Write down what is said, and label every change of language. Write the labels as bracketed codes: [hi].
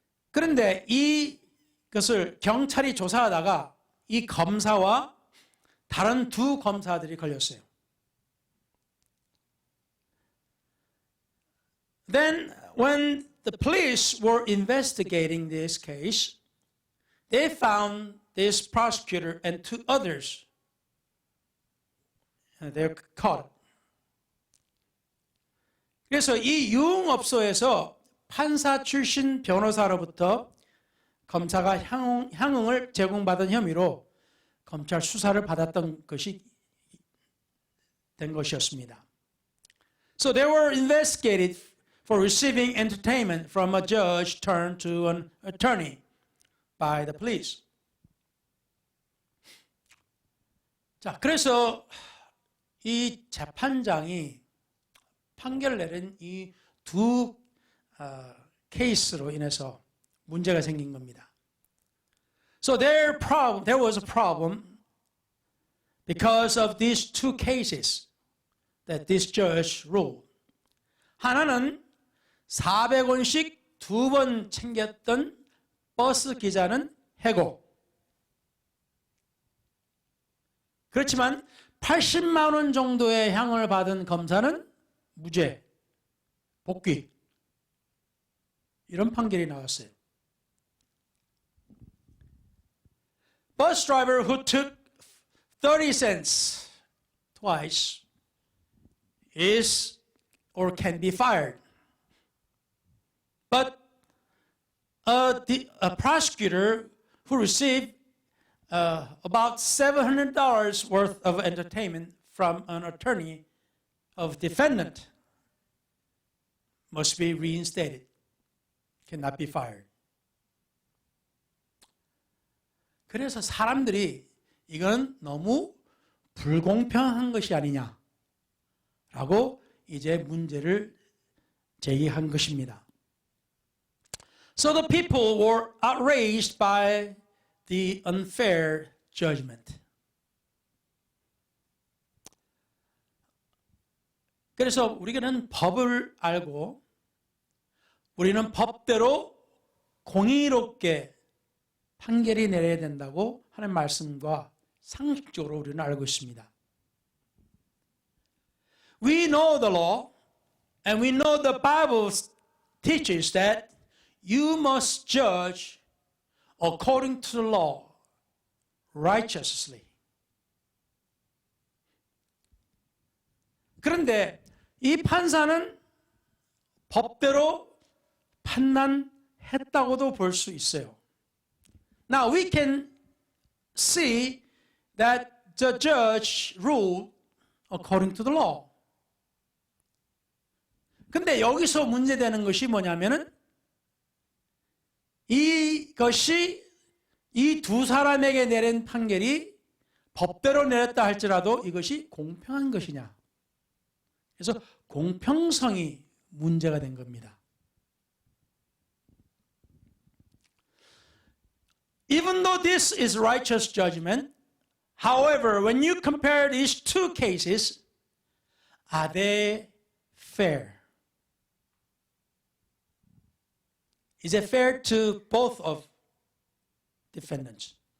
[ko] 그런데 이것을 경찰이 조사하다가 이 검사와 다른 두 검사들이 걸렸어요. [en] Then when the police were investigating this case, they found this prosecutor and two others. They're caught. [ko] 그래서 이 유흥업소에서 판사 출신 변호사로부터 검사가 향응을 제공받은 혐의로 검찰 수사를 받았던 것이 된 것이었습니다. [en] So they were investigated for receiving entertainment from a judge turned to an attorney by the police. [ko] 자, 그래서 이 재판장이 판결을 내린 이 두 케이스로 인해서 문제가 생긴 겁니다. [en] So there was a problem because of these two cases that this judge ruled. [ko] 하나는 400원씩 두 번 챙겼던 버스 기자는 해고. 그렇지만 80만 원 정도의 향을 받은 검사는 무죄, 복귀. 이런 판결이 나왔어요. [en] Bus driver who took 30 cents twice is or can be fired. But a prosecutor who received about $700 worth of entertainment from an attorney of defendant must be reinstated, cannot be fired. [ko] 그래서 사람들이 이건 너무 불공평한 것이 아니냐라고 이제 문제를 제기한 것입니다. [en] So the people were outraged by the unfair judgment. [ko] 그래서 우리는 법을 알고 우리는 법대로 공의롭게 판결이 내려야 된다고 하는 말씀과 상식적으로 우리는 알고 있습니다. [en] We know the law and we know the Bible teaches that you must judge according to the law righteously. [ko] 그런데 이 판사는 법대로 판단했다고도 볼 수 있어요. [en] Now we can see that the judge ruled according to the law. [ko] 근데 여기서 문제되는 것이 뭐냐면은 이것이 이 두 사람에게 내린 판결이 법대로 내렸다 할지라도 이것이 공평한 것이냐. 그래서 공평성이 문제가 된 겁니다. [en] Even though this is righteous judgment, however, when you compare these two cases, are they fair? Is it fair to both of defendants?